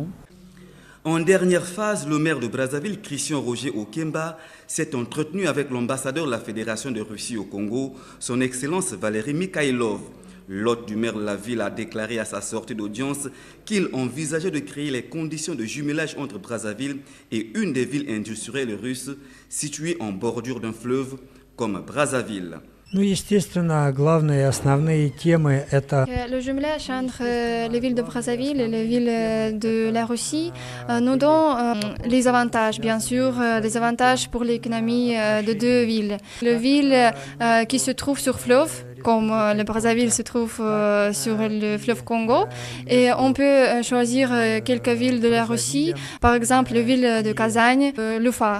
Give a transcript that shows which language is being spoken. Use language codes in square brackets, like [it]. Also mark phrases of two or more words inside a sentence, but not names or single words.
[fr] En dernière phase, le maire de Brazzaville, Christian Roger Okemba, s'est entretenu avec l'ambassadeur de la Fédération de Russie au Congo, son Excellence Valérie Mikhailov. L'hôte du maire de la ville a déclaré à sa sortie d'audience qu'il envisageait de créer les conditions de jumelage entre Brazzaville et une des villes industrielles russes situées en bordure d'un fleuve comme Brazzaville. [ru] Ну, естественно, главные основные темы – это… [fr] Le jumelage entre les villes de Brazzaville et les villes de la Russie nous donne les avantages, bien sûr, les avantages pour l'économie de deux villes. Les villes qui se trouvent sur fleuve, comme le Brazzaville se trouve sur le fleuve Congo, et on peut choisir quelques villes de la Russie, par exemple la ville de Kazagne, l'Ufa.